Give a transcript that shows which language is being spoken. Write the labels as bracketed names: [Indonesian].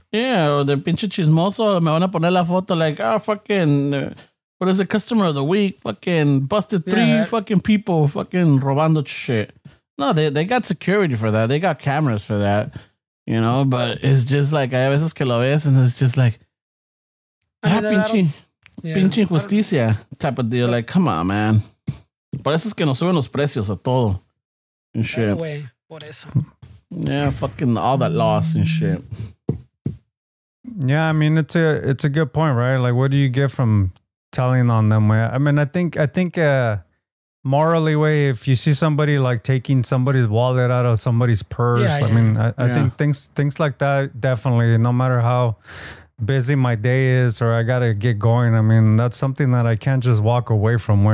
[English] Yeah, or the pinche chismoso [Spanish] me van a poner la foto [English] like, fucking, what is it, customer of the week, fucking busted 3 fucking people fucking robando shit. No, they got security for that. They got cameras for that, you know, but it's just like, [Spanish] hay veces que lo ves [English] and it's just like, [Spanish] pinche injusticia [English] type of deal. Like, come on, man. [Spanish] Por eso es que nos suben los precios a todo [English] and shit. Anyway. Yeah, fucking all that loss and shit. Yeah, I mean it's a good point, right? Like, what do you get from telling on them? I mean, I think morally, way, if you see somebody like taking somebody's wallet out of somebody's purse, I mean, I think things like that definitely, no matter how busy my day is or I gotta get going. I mean, that's something that I can't just walk away from.